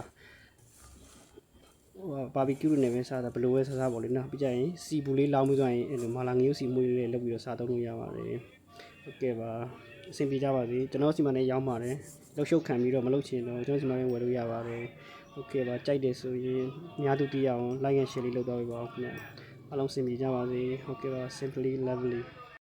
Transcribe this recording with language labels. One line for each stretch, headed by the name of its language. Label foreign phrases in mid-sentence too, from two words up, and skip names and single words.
Burmese: ဘာဘီကျူးနဲ့ပဲစားတာဘလိုပဲစားပေါ့လေနော်ပြီးကြရင်စီပူလေးလောင်းပြီးသွားရင်အဲ့လိုမာလာငရုတ်စီမွေးလေးလုပ်ပြီးတော့စားသုံးလို့ရပါတယ်ဟုတ်ကဲ့ပါအဆင်ပြေကြပါစေကျွန်တော်စီမံနဲ့ရောင်းပါတယ်လောက်ရှုပ်ခံပြီးတော့မလုပ်ချင်တော့ကျွန်တော်စီမံနဲ့ဝယ်လို့ရပါတယ်ဟုတ်ကဲ့ပါကြိုက်တယ်ဆိုရင်အများသူသိအောင်
English: like and share
Burmese: လေးလုပ်တော့ပေးပါဦးခင်ဗျအားလုံးအဆင်ပြေကြပါစေဟုတ်ကဲ့ပါ
English: simply lovely